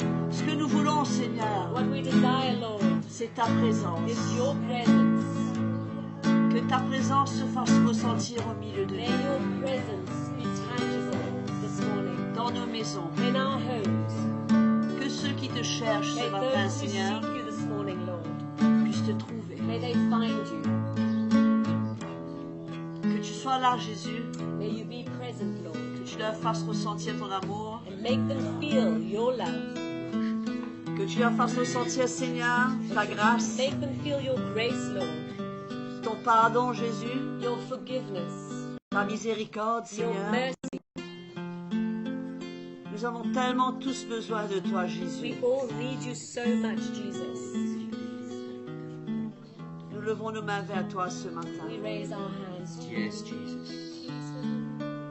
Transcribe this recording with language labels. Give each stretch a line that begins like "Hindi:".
French: Ce que nous voulons, Seigneur,
English: What we desire, Lord,
French: c'est ta présence.
English: is your presence.
French: Que ta présence se fasse ressentir au milieu de
English: May
French: nous,
English: your presence be tangible this morning
French: dans nos maisons.
English: in our homes.
French: Que ceux qui te cherchent
English: May
French: ce matin,
English: those who
French: Seigneur,
English: seek you this morning, Lord,
French: puissent te trouver.
English: may they find you.
French: Que tu sois là, Jésus,
English: May you be present, Lord,
French: que tu leur fasses ressentir ton amour,
English: and make them feel your love.
French: que tu leur fasses ressentir, Seigneur, ta grâce,
English: Make them feel your grace, Lord,
French: ton pardon, Jésus,
English: your forgiveness,
French: ta miséricorde,
English: your
French: Seigneur.
English: mercy.
French: Nous avons tellement tous besoin de toi,
English: We
French: Jésus.
English: all need you so much, Jesus.
French: Nous levons nos mains vers toi ce matin.
English: We raise our hands to you. Yes, Jesus.